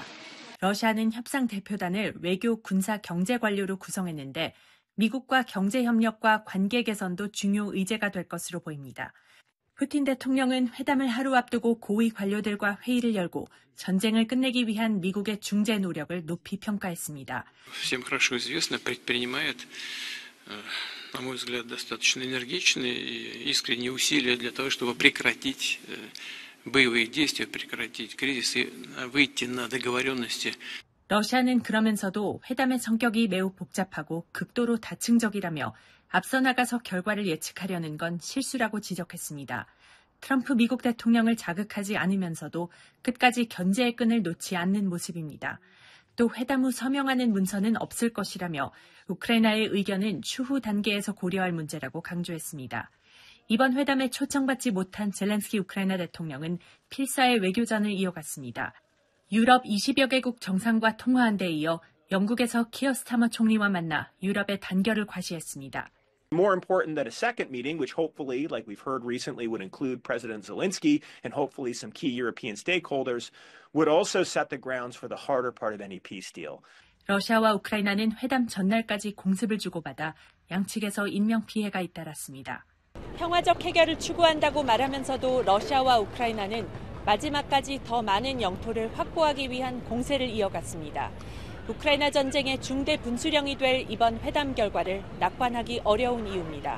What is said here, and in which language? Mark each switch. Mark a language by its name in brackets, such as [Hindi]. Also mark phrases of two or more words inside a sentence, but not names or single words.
[Korean] 러시아는 협상 대표단을 외교, 군사, 경제 관료로 구성했는데 미국과 경제협력과 관계 개선도 중요 의제가 될 것으로 보입니다. 푸틴 대통령은 회담을 하루 앞두고 고위 관료들과 회의를 열고 전쟁을 끝내기 위한 미국의 중재 노력을 높이 평가했습니다. [Russian] Всем хорошо известно, предпринимает, на мой взгляд, достаточно энергичные и искренние усилия для того, чтобы прекратить боевые действия, прекратить кризис и выйти на договоренности. [Korean] 러시아는 그러면서도 회담의 성격이 매우 복잡하고 극도로 다층적이라며 앞서 나가서 결과를 예측하려는 건 실수라고 지적했습니다. 트럼프 미국 대통령을 자극하지 않으면서도 끝까지 견제의 끈을 놓지 않는 모습입니다. 또 회담 후 서명하는 문서는 없을 것이라며 우크라이나의 의견은 추후 단계에서 고려할 문제라고 강조했습니다. 이번 회담에 초청받지 못한 젤렌스키 우크라이나 대통령은 필사의 외교전을 이어갔습니다. 유럽 20여 개국 정상과 통화한 데 이어 영국에서 키어 스타머 총리와 만나 유럽의 단결을 과시했습니다. [English] More important than a second meeting, which hopefully, like we've heard recently, would include President Zelensky and hopefully some key European stakeholders, would also set the grounds for the harder part of any peace deal. [Korean] 러시아와 우크라이나는 회담 전날까지 공습을 주고받아 양측에서 인명피해가 잇따랐습니다. 평화적 해결을 추구한다고 말하면서도 러시아와 우크라이나는 마지막까지 더 많은 영토를 확보하기 위한 공세를 이어갔습니다. 우크라이나 전쟁의 중대 분수령이 될 이번 회담 결과를 낙관하기 어려운 이유입니다.